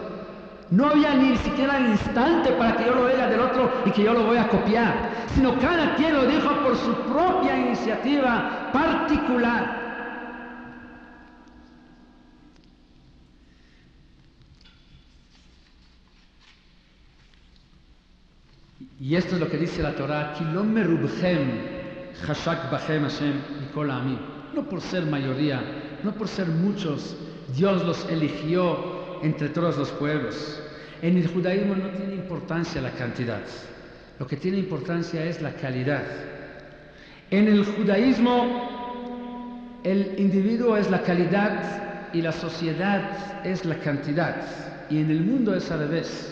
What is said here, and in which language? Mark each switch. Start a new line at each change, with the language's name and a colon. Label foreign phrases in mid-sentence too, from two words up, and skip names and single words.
Spanish: No había ni siquiera el instante para que yo lo oiga del otro y que yo lo voy a copiar, sino cada quien lo dijo por su propia iniciativa particular. Y esto es lo que dice la Torah,
Hebrew: לא מרובכם חשק בכם השם מכל העמים.
Spanish: No por ser mayoría, no por ser muchos, Dios los eligió entre todos los pueblos. En el judaísmo no tiene importancia la cantidad, lo que tiene importancia es la calidad. En el judaísmo el individuo es la calidad y la sociedad es la cantidad, y en el mundo es al revés.